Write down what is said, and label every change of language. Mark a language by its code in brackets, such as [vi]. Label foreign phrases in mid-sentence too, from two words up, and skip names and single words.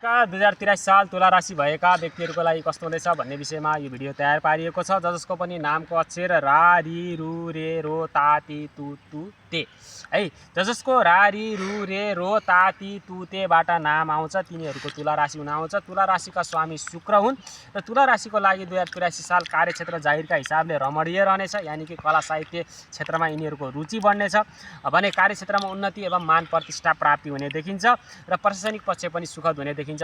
[ne] नमस्कार 2083 साल तुला राशि भएका व्यक्तिहरूको लागि कस्तो हुँदैछ भन्ने विषयमा यो भिडियो तयार पारिएको छ। जसको पनि नामको अक्षर रा रि रु रे रो ता ति तु तु ते है। जसको रा रि रु रे रो ता ति तु तेबाट नाम आउँछ तिनीहरूको तुला राशि हुन आउँछ। तुला राशिका स्वामी शुक्र हुन् र तुला राशिको लागि 2083 साल कार्यक्षेत्र जाहिरका हिसाबले रमणीय रहनेछ, यानि कि कला साहित्य क्षेत्रमा यिनीहरूको रुचि बढ्नेछ भने कार्यक्षेत्रमा उन्नति एवं मान प्रतिष्ठा प्राप्ति हुने देखिन्छ र प्रशासनिक पक्ष पनि सुखद हुने देखिन्छ।